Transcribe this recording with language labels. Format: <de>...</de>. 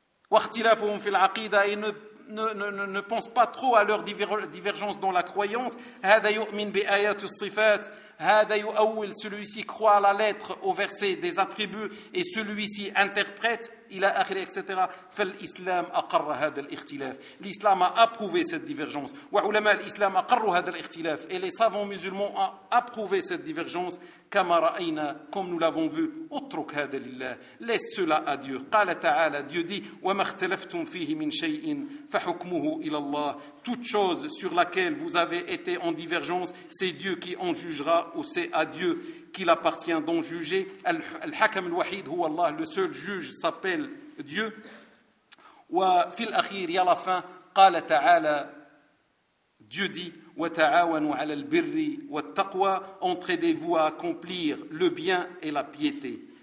<ar>واختلافهم في العقيدة,</ar> <fr>et ne pense pas trop à leur divergence dans la croyance,</fr> <ar>هذا يؤمن بآيات الصفات, هذا يؤول,</ar> <fr>celui-ci croit à la lettre, au verset des attributs, et celui-ci interprète,</fr> <ar>إلى آخره,</ar> <fr>etc.</fr> <ar>فالإسلام أقر هذا الاختلاف.</ar> <fr>L'islam a approuvé cette divergence.</fr> <ar>وعلماء الإسلام أقروا هذا الاختلاف.</ar> <fr>Et les savants musulmans ont approuvé cette divergence.</fr> <ar>كما رأينا,</ar> <fr>comme nous l'avons vu,</fr> <ar>اترك هذا لله.</ar> <fr>Laisse cela à Dieu.</fr> <ar>قال تعالى,</ar> <fr>Dieu dit,</fr> <ar>وما اختلفتم فيه من شيء فحكمه إلى الله.</ar> <fr>Toute chose sur laquelle vous avez été en divergence, c'est Dieu qui en jugera, ou c'est à Dieu qu'il appartient d'en juger.</fr> <ar>Al-Hakam al-Wahid huwa Allah,</ar> <fr>le seul juge s'appelle Dieu.</fr> <ar>Wa fil akhir,</ar> <fr>ya la fin,</fr> <ar>qala ta'ala,</ar> <fr>Dieu dit,</fr> <ar>wa ta'awanu 'ala al-birri wa at-taqwa,</ar> <fr>entraidez-vous à accomplir le bien et la piété.</fr>